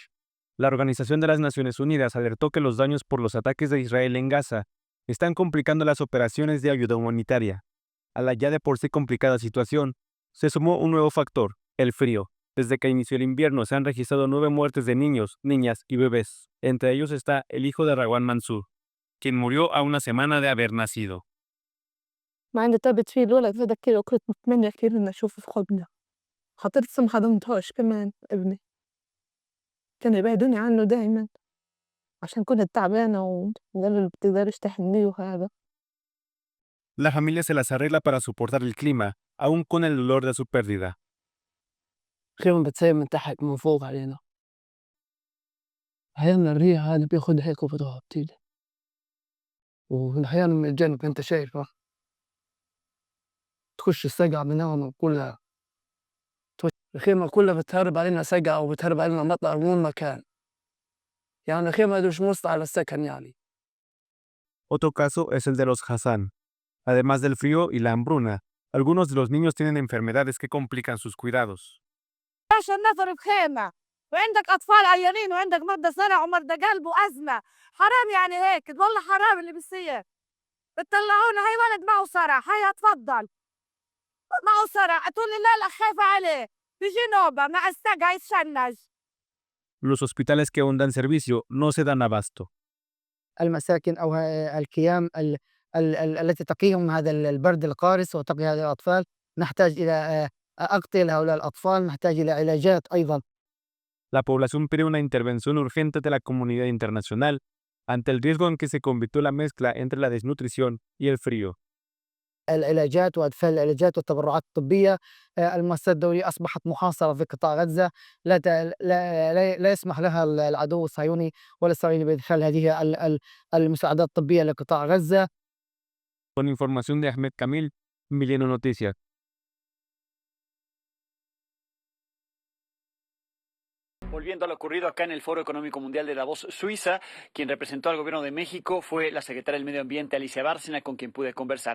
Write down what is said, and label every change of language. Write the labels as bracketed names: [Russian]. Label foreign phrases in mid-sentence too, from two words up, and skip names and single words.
[Spanish] La Organización de las Naciones Unidas alertó que los daños por los ataques de Israel en Gaza están complicando las operaciones de ayuda humanitaria. A la ya de por sí complicada situación, se sumó un nuevo factor, el frío. Desde que inició el invierno se han registrado 9 muertes de niños, niñas y bebés. Entre ellos está el hijo de Rawan Mansur, quien murió a una semana de haber nacido. [Arabic] ما عندي تعبت فيه الولد هذا كده وكنت متمنى كثير إني أشوفه في حضنه. خاطرت ما خدمتهاش كمان ابني. كانوا يبعدوني عنه دايما عشان كنت تعبانة وقالوا لي بتقدرش تحميه وهذا. [Spanish] La familia se las arregla para soportar el clima, aún con el dolor de su pérdida. [Arabic] خيمة بتسيب من تحت من فوق علينا. أحيانا الريح هذا بياخدها هيك وبضربها بتيجي. وأحيانا من الجنب أنت شايفه تخش السقعة بنام كلها. الخيمة كلها بتهرب علينا سقعة وبتهرب علينا مطر من مكان. يعني الخيمة دي مش مصلحة للسكن يعني. [Spanish] Otro caso es el de los Hassan. Además del frío y la hambruna, algunos de los niños tienen enfermedades que complican sus cuidados. [Arabic] عشان نظر بخيمة وعندك أطفال عيانين وعندك مرضى صرع ومرضى قلب وأزمة. حرام يعني هيك والله حرام اللي بيصير. بتطلعونا هاي ولد معه صرع هاي اتفضل معه صرع تقول لي لا خايفة عليه بيجي نوبة مع السقع يتشنج. [Spanish] Los hospitales que aún dan servicio no se dan abasto. [Arabic] المساكن أو الخيام التي تقيهم هذا البرد القارس وتقي هذه الأطفال نحتاج إلى أغطية لهؤلاء الأطفال نحتاج إلى علاجات أيضا. [Spanish] La población pide una intervención urgente de la comunidad internacional ante el riesgo en que se convirtió la mezcla entre la desnutrición y el frío. [Arabic] العلاجات وأدفال العلاجات والتبرعات الطبية المؤسسات الدولية أصبحت محاصرة في قطاع غزة لا يسمح لها العدو الصهيوني ولا الإسرائيلي بإدخال هذه المساعدات الطبية لقطاع غزة. [Spanish] Con información de Ahmed Kamil, Milenio Noticias. Volviendo a lo ocurrido acá en el Foro Económico Mundial de Davos, Suiza, quien representó al gobierno de México fue la secretaria del Medio Ambiente, Alicia Bárcena, con quien pude conversar.